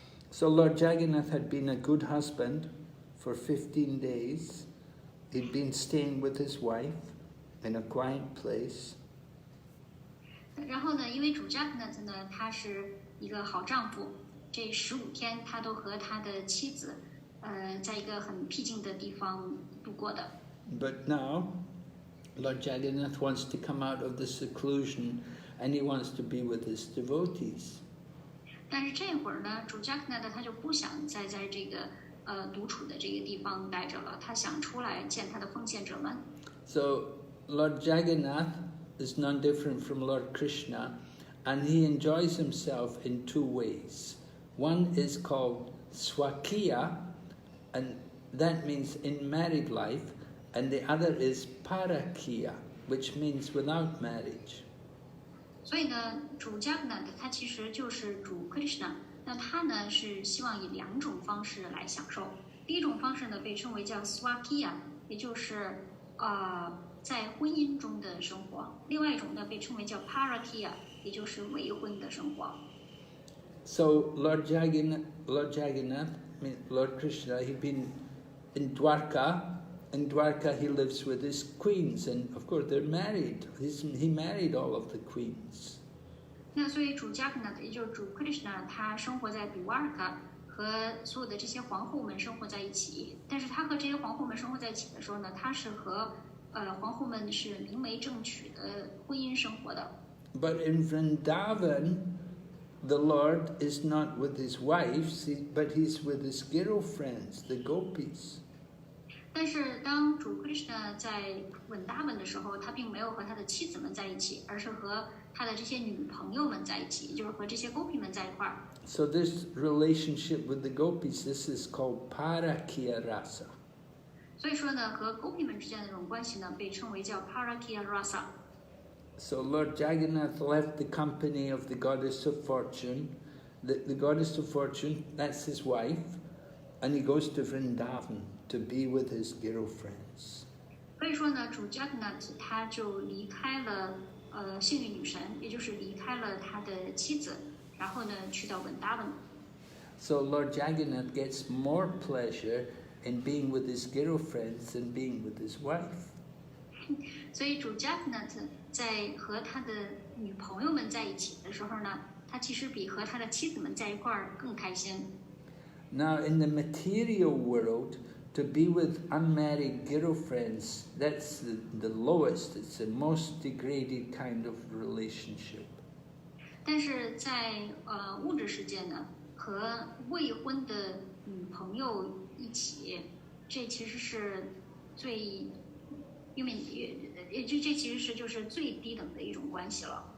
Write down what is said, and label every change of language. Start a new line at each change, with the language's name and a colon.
English: So Lord Jagannath had been a good husband for 15 days. He'd been staying with his wife in a quiet place.
Chinese: 然后呢，因为主 Jagannath 呢，他是一个好丈夫，这15天他都和他的妻子，在一个很僻静的地方度过的。
English: But now, Lord Jagannath wants to come out of the seclusion, and he wants to be with his devotees.
Chinese: 但是这会儿呢，主 Jagannath 他就不想再在这个独处的这个地方待着了，他想出来见他的奉献者们。
English: So Lord Jagannath is none different from Lord Krishna, and he enjoys himself in 2 ways. One is called Swakiya, and that means in married life, and the other is Parakiya, which means without marriage.
Chinese: 所以呢，主 Jagannath 他其实就是主 Krishna， 那他呢是希望以2种方式来享受。第一种方式呢被称为叫 Swakiya， 也就是在婚姻中的生活；另外一种呢被称为叫 Parakiya， 也就是为婚的生活。
English: So Lord Jagannath, Lord Krishna, he'd been in Dwarka. In Dwarka, he lives with his queens, and of course they're married. He married all of the queens.
Chinese: 那所以主 Jagannath 也就是主 Krishna， 他生活在 Dwarka， 和所有的这些皇后们生活在一起。但是他和这些皇后们生活在一起的时候呢，他是和皇后们是明媒正娶的婚姻生活的。
English: But in Vrindavan, the Lord is not with his wives, but he's with his girlfriends, the gopis.
Chinese: 但是当主 Krishna 在稳达文的时候，他并没有和他的妻子们在一起，而是和他的这些女朋友们在一起，也就是和这些 gopi 们在一块儿。
English: So this relationship with the gopis, this is called Parakiya Rasa.
Chinese: 所以说呢，和 gopi 们之间的这种关系呢，被称为叫 Parakiya Rasa。
English: So Lord Jagannath left the company of the goddess of fortune. The goddess of fortune, that's his wife, and he goes to Vrindavan to be with his girlfriends.
Chinese: 所以说呢，主 Jagannath 他就离开了幸运女神，也就是离开了他的妻子，然后呢去到稳达文。
English: So Lord Jagannath gets more pleasure in being with his girlfriends than being with his wife.
Chinese: 所以主 Jagannath 在和他的女朋友们在一起的时候呢，他其实比和他的妻子们在一块儿更开心。
English: Now, in the material world, to be with unmarried girlfriends, that's the lowest, it's the most degraded kind of relationship.
Chinese: 但是在物质世界呢，和未婚的女朋友一起，这其实是最，因为这其实是就是最低等的一种关系了。